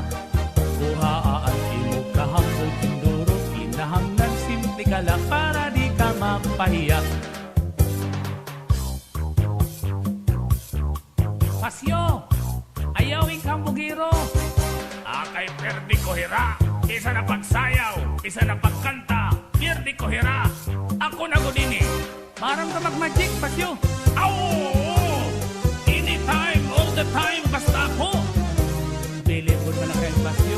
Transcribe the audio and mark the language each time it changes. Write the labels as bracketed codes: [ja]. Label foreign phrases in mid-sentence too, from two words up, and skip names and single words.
[war] Buhaan imo kahambog hinduro, kinahanglan simple ka lang para di ka mapahiya. Pasyo, ayawing kambugiro. Kay perdi ko hira, isa na pagsayaw, isa na pagkanta, perdi ko hira. Ako na godini. Marang ka mag-magic, Pasyo. Aw! [en] Anytime, all the time, [war] basta ako. Bilibod mo lang kayo, Pasyo.